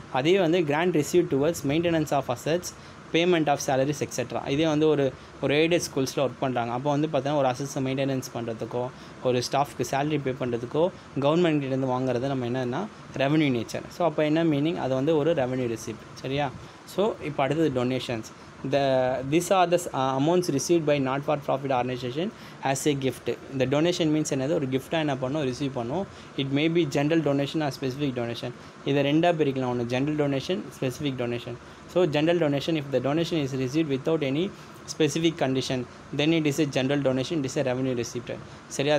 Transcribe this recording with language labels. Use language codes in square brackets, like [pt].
[ta] அதே வந்து [en] Grant receive towards maintenance of assets, payment of salaries etcetera. [ta] இதே வந்து ஒரு எய்டட் ஸ்கூல்ஸில் ஒர்க் பண்ணுறாங்க. அப்போ வந்து பார்த்தீங்கன்னா ஒரு அசட்ஸை மெயின்டெனன்ஸ் பண்ணுறதுக்கோ ஒரு ஸ்டாஃப்க்கு சேலரி பே பண்ணுறதுக்கோ கவர்மெண்ட்கிட்டேருந்து வாங்குறது நம்ம என்னன்னா ரெவன்யூ நேச்சர். ஸோ அப்போ என்ன மீனிங், அது வந்து ஒரு ரெவன்யூ ரெசிப்ட். சரியா. ஸோ இப்போ அடுத்தது donations. [en] These are the amounts received by not for profit organization as a gift. The donation means [ta] என்னது, ஒரு கிஃப்டாக என்ன பண்ணோம், ரிசீவ் பண்ணோம். [en] It may be general donation or specific donation. [ta] இதை 2ஆக பிரிக்கலாம், ஒன்று general donation, specific donation. [en] So general donation, if the donation is received without any specific condition then it is a general donation, it is a revenue receipt. சரியா.